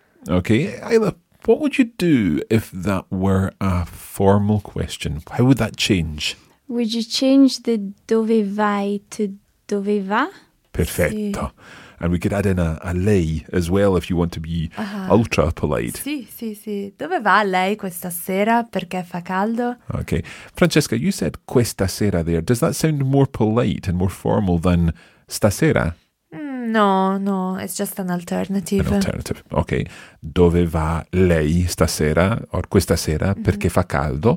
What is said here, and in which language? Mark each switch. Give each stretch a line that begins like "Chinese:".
English: Okay, Ayla, what would you do if that were a formal question? How would that change? Would you change the
Italian: dove vai
English: to
Italian: dove va? Perfetto. Sì.
English: And we could add in a lei as well if you want to be ultra polite.
Italian: Sì, sì, sì. Dove va lei questa sera perché fa caldo?
English: Okay. Francesca, you said
Italian: questa sera
English: there. Does that sound more polite and more formal than stasera? No, no. It's just an alternative. An alternative. Okay.
Italian: Dove va lei stasera or questa sera perché fa caldo?